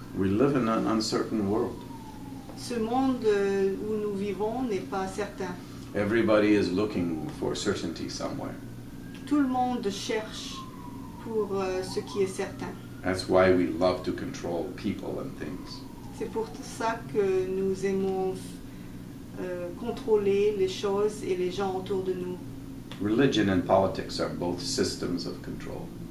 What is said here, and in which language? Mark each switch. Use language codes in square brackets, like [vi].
[en] We live in an uncertain world. [fr] Ce monde où nous vivons n'est pas certain. [en] Everybody is looking for certainty somewhere. [fr] Tout le monde cherche pour ce qui est certain. [en] That's why we love to control people and things. [fr] C'est pour ça que nous aimons contrôler les choses et les gens autour de nous. [en] Religion and politics are both systems of control.